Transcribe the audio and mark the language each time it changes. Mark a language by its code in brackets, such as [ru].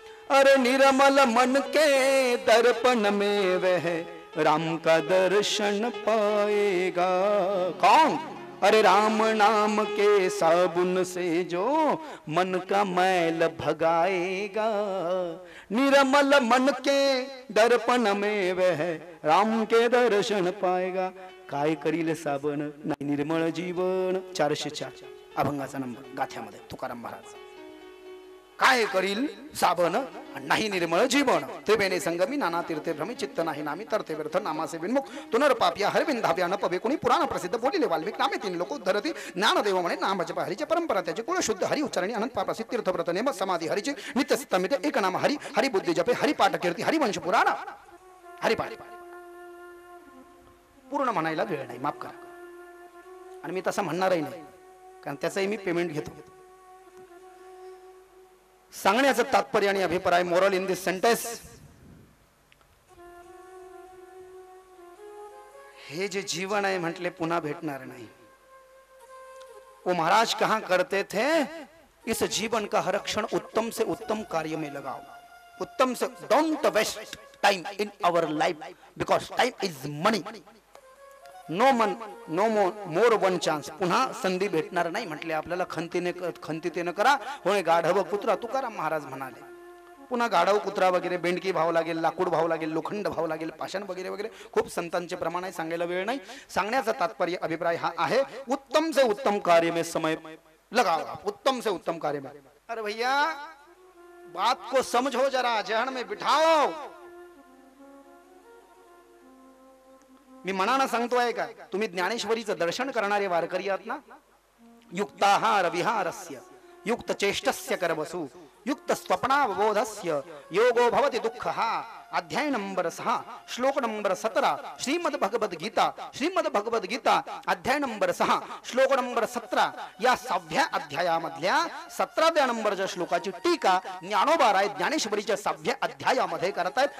[hi] अरे निर्मल मन के दर्पण में वह राम का दर्शन पाएगा. कौन? अरे राम नाम के साबुन से जो मन का मैल भगाएगा. निर्मल मन के दर्पण में वह राम के दर्शन पाएगा. [mr] काय करील साबण नाही निर्मळ जीवन. 404 अभंगाचा नंबर गाथ्यामध्ये तुकाराम महाराज. काय करील साबन नाही निर्मळ जीवन त्रिवेणी संगमी नाना तीर्थे भ्रमी चित्त नाही नामी तरते व्यर्थ नामासे विन्मुख तुनर्पाप्या हरविंदाव्या न पवे कोणी पुराण प्रसिद्ध बोलिले वाल्मिक नामे तीन लोक धरती ज्ञानदेव म्हणे नाम जप हरीचे परंपरा त्याचे कुळ शुद्ध हरी उच्चारणी अनंत प्रसिद्ध तीर्थव्रत नेम समाधी हरीचे नित्य सिद्धमिते एक नाम हरी हरी बुद्धी जपे हरिपाठ कीर्ती हरिवंश पुराण हरिपाठ पूर्ण म्हणायला वेळ नाही, माफ करा. आणि मी तसं म्हणणारही नाही, कारण त्याचंही मी पेमेंट घेतो. सांगण्याचं तात्पर्य आणि अभिप्राय [en] moral in this sentence, [mr] हे जे जीवन आहे म्हटले पुन्हा भेटणार नाही. [hi] वो महाराज कहां करते थे, इस जीवन का हर क्षण उत्तम से उत्तम कार्य में लगाओ. उत्तम से [en] Don't waste time in our life because time is money. No more one chance. [mr] पुन्हा संधी भेटणार नाही म्हटले. आपल्याला खंतीतेने करा होय गाढव कुत्रा. तुकाराम महाराज म्हणाले. पुन्हा गाढव कुत्रा वगैरे बेंडकी भाव लागेल, लाकूड भाव लागेल, लोखंड भाव लागेल, पाषाण वगैरे वगैरे खूप संतांचे प्रमाण आहे, सांगायला वेळ नाही. सांगण्याचा तात्पर्य अभिप्राय हा आहे, [hi] उत्तम से उत्तम कार्य में समय लगाओ. उत्तम से उत्तम कार्य में. अरे भैया बात को समझो जरा, जहन में बिठाओ. [mr] मी मनानं सांगतोय का, तुम्ही ज्ञानेश्वरीचं दर्शन करणारे वारकरी आहात ना. [sa] युक्ताहार विहारस्य युक्त चेष्टस्य करवसु युक्त स्वप्नावबोधस्य योगो भवति दुःखः. [mr] अध्याय नंबर 6 श्लोक नंबर 17 श्रीमद भगवद गीता अध्याय नंबर 6 श्लोक नंबर 17 या 6व्या अध्यायामधल्या 17व्या नंबरच्या श्लोकाची टीका ज्ञानोबा ज्ञानेश्वरीच्या 6व्या अध्यायामध्ये करतायत.